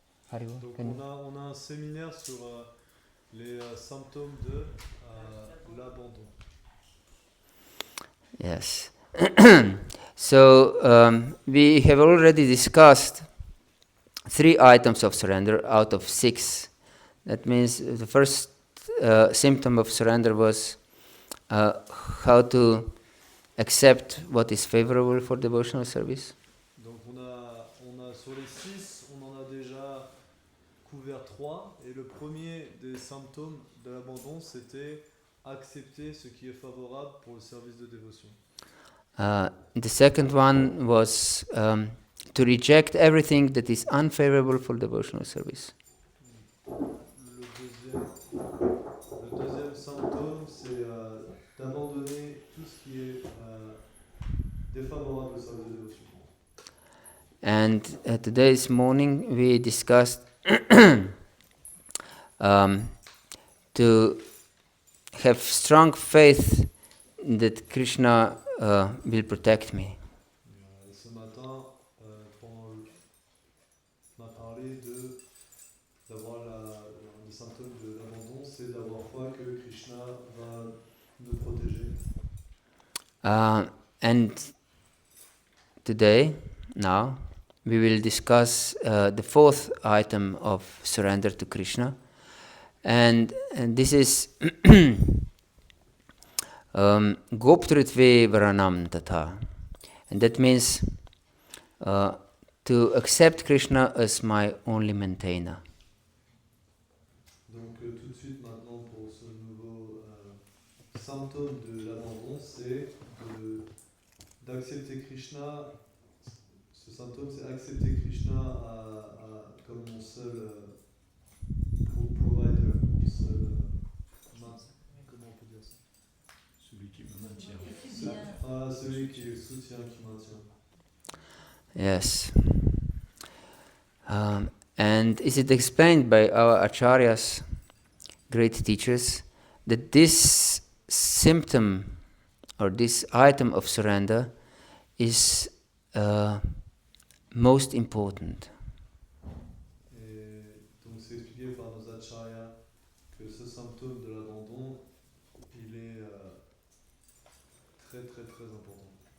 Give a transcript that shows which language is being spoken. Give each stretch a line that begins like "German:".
French: Donc on a un séminaire sur les symptômes de l'abandon.
English: Yes. So we have already discussed 3 items of surrender out of 6. That means the first symptom of surrender was how to accept what is favorable for devotional service.
French: Donc on a sur les 6, on en a déjà couvert 3, et le premier des symptômes de l'abandon, c'était accepter ce qui est favorable pour le service de dévotion.
English: The second one was to reject everything that is unfavorable for devotional service.
French: Le deuxième symptôme, c'est d'abandonner tout ce qui est défavorable au service de dévotion.
English: And today's morning we discussed to have strong faith that Krishna will protect me.
French: Ce matin, quand on a parlé d'avoir les symptômes de l'abandon, c'est d'avoir foi que Krishna va nous protéger.
English: And today, now, we will discuss the 4th item of surrender to Krishna. And this is
Sanskrit: goptrtve varanam tata.
English: And that means to accept Krishna as my only maintainer.
French: Donc tout de suite maintenant pour ce nouveau symptôme de l'abandon, c'est d'accepter Krishna. Ce symptôme, c'est accepter Krishna comme mon seul provider, mon seul comment on peut dire ça? Celui qui me maintient. Celui qui soutient, qui maintient.
English: Yes. And is it explained by our acharyas, great teachers, that this symptom or this item of surrender is most important.
French: Et donc c'est expliqué par nos acharyas que ce symptôme de l'abandon, il est très très très important.